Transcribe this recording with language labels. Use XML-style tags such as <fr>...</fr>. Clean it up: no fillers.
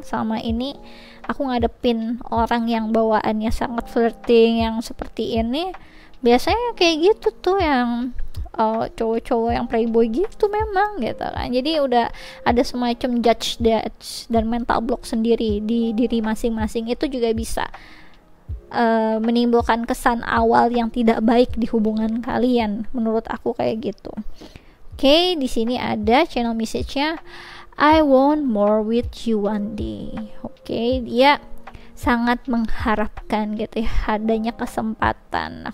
<id>Selama ini aku ngadepin orang yang bawaannya sangat flirting yang seperti ini, biasanya kayak gitu tuh yang cowok-cowok yang playboy gitu memang gitu kan. Jadi udah ada semacam judge dan mental block sendiri di diri masing-masing. Itu juga bisa menimbulkan kesan awal yang tidak baik di hubungan kalian, menurut aku kayak gitu. Oke, di sini ada</id> <en>channel message-nya, I want more with you one day.</en> <id>Oke, dia sangat mengharapkan gitu ya adanya kesempatan.</id>